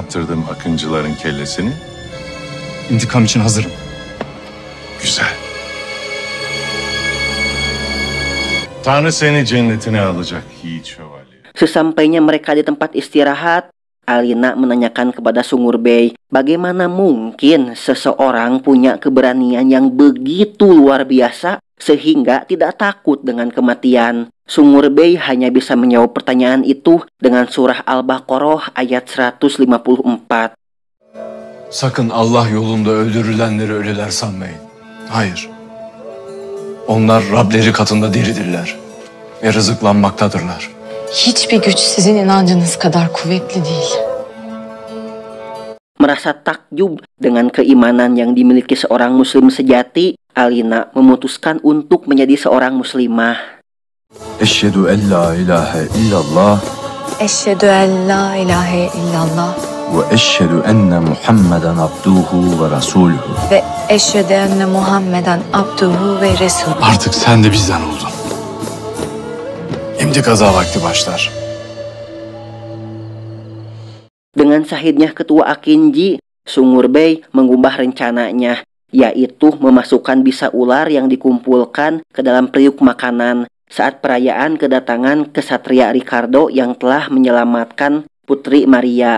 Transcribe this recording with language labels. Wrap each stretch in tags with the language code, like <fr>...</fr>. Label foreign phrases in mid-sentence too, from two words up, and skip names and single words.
<tr>Attırdım akıncıların kellesini. intikam için hazırım. Güzel. Tanrı seni cennetine alacak yiğit şövalye.</tr> <id>Sesampainya mereka di tempat istirahat, Alina menanyakan kepada Sungurbay, bagaimana mungkin seseorang punya keberanian yang begitu luar biasa sehingga tidak takut dengan kematian. Sungurbay hanya bisa menjawab pertanyaan itu dengan surah Al-Baqarah ayat 154.</id> <tr>Sakın Allah yolunda öldürülenleri ölüler sanmayın. Hayır. Onlar Rableri katında diridirler ve rızıklanmaktadırlar. Hiçbir güç sizin inancınız kadar kuvvetli değil.</tr> <id>Merasa takjub dengan keimanan yang dimiliki seorang muslim sejati, Alina memutuskan untuk menjadi seorang muslimah.</id> <ar>أشهد أن لا إله إلا الله أشهد أن لا إله إلا الله وأشهد أن محمدا عبده ورسوله. وأشهد أن محمدا عبده ورسول.</ar> <tr>Artık sen de bizden oldun. Şimdi kaza vakti başlar.</tr> <id>Dengan sahidnya ketua Akinji, Sungurbay mengubah rencananya, yaitu memasukkan bisa ular yang dikumpulkan ke dalam periuk makanan saat perayaan kedatangan kesatria Ricardo yang telah menyelamatkan Putri Maria.</id>